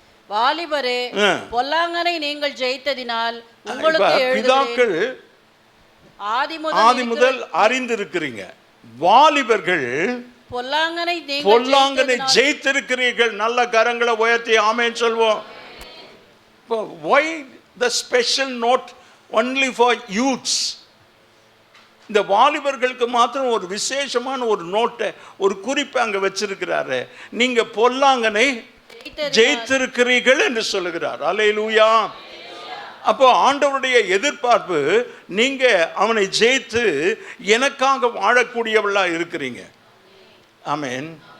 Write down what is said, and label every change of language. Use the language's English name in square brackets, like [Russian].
[Tamil] வாலிபரே பொல்லாங்கனை நீங்கள் ஜெயித்ததினால் உங்களுக்கு பிதாக்கள் ஆதி முதல் அறிந்திருக்கிறீங்க. வாலிபர்கள் பொல்லாங்கனை ஜெயித்திருக்கிறீர்கள். நல்ல கரங்களை உயர்த்தி ஆமென் சொல்வோம். [English] Why the special note only for youths? [Tamil] இந்த வாலிபர்களுக்கு மாத்திரம் ஒரு விசேஷமான ஒரு நோட்டை, ஒரு குறிப்பை அங்க வச்சிருக்கிறாரு. நீங்க பொல்லாங்கனை ஜெயித்திருக்கிறீர்கள் என்று சொல்லுகிறார். அல்லேலூயா. அப்போ ஆண்டவருடைய எதிர்பார்ப்பு, நீங்க அவனை ஜெயித்து எனக்காக வாழக்கூடியவளா இருக்கிறீங்க. ஆமென்.